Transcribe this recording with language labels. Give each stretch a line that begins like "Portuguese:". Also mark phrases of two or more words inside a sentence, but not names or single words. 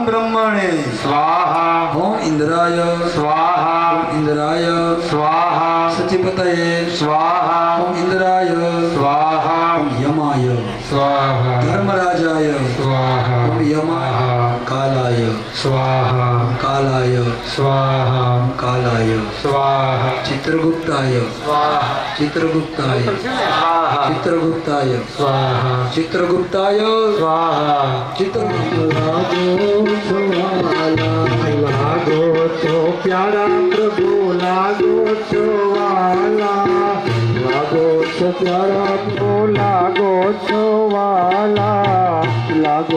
Sanskrit: ब्रह्मणे स्वाहा ओम इंद्राय स्वाहा इंद्राय स्वाहा सचिपतये स्वाहा ओम इंद्राय स्वाहा ओम यमाय स्वाहा धर्मराजाय स्वाहा ओम यमाय कालाय स्वाहा कालाय स्वाहा कालाय स्वाहा चित्रगुप्ताय स्वाहा चित्रगुप्ताय स्वाहा चित्रगुप्ताय स्वाहा चित्रगुप्ताय स्वाहा
Gujarati: લાગો તો પ્યારા પ્રભુ લાગો તો વાલા લાગો તો પ્યારા પ્રભુ લાગો તો વાલા લાગો